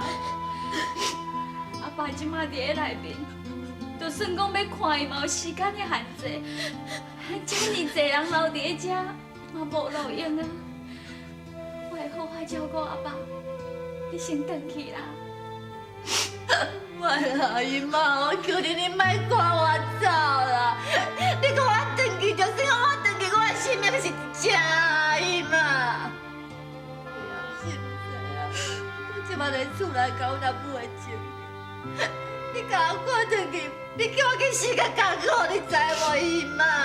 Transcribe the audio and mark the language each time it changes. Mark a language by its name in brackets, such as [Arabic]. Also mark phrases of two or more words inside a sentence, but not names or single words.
[Min Nan Chinese] 阿爸即马伫咧内面，就算讲要看伊嘛有时间的限制，这么济人留伫咧遮，嘛无路用啊。我会好好照顾阿爸，你先回去啦。莫啦，姨妈，我求你，你莫赶我走啦！你赶我回去，就算我回去，我的性命是一只姨妈。你也是唔知啊，我即马在厝内搞阿母的情，你甲我赶回去，比叫我去死较艰苦，你知无，姨妈？